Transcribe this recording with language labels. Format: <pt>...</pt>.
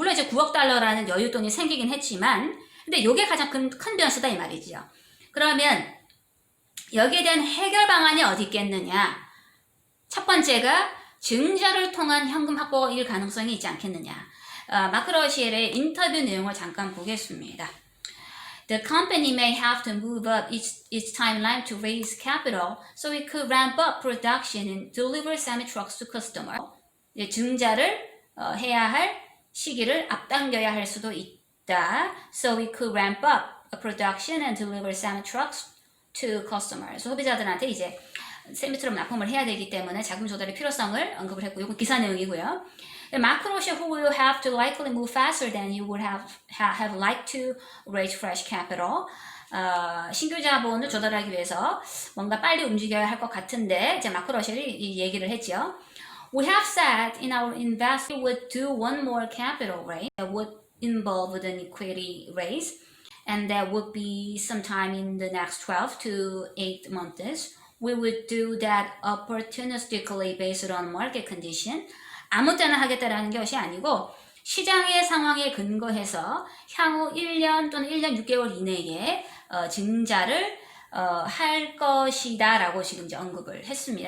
<ko>물론 이제 9억 달러라는 여윳돈이 생기긴 했지만 근데 이게 가장 큰 변수다 이 말이죠. 그러면 여기에 대한 해결 방안이 어디 있겠느냐? 첫 번째가 증자를 통한 현금 확보일 가능성이 있지 않겠느냐? 마크 러쉘의 인터뷰 내용을 잠깐 보겠습니다.</ko> <en>The company may have to move up its timeline to raise capital so it could ramp up production and deliver semi-trucks to customers.</en> <ko>증자를 해야 할 시기를 앞당겨야 할 수도 있다.</ko> <en>So it could ramp up production and deliver semi-trucks to customers.</en> <ko>소비자들한테 이제 세미트럭 납품을 해야 되기 때문에 자금 조달의 필요성을 언급을 했고, 이건 기사 내용이고요.</ko> <en>마크 러쉘 who will have to likely move faster than you would have liked to raise fresh capital.</en> <ko>신규 자본을 조달하기 위해서 뭔가 빨리 움직여야 할 것 같은데, 이제 마크 러쉘이 이 얘기를 했죠.</ko> <en>We have said in our investor would do one more capital raise that would involve an equity raise. And that would be sometime in the next 12 to 8 months. We would do that opportunistically based on market condition.</en> <ko>아무 때나 하겠다라는 것이 아니고 시장의 상황에 근거해서 향후 1년 또는 1년 6개월 이내에 증자를 할 것이다 라고 지금 이제 언급을 했습니다.</ko>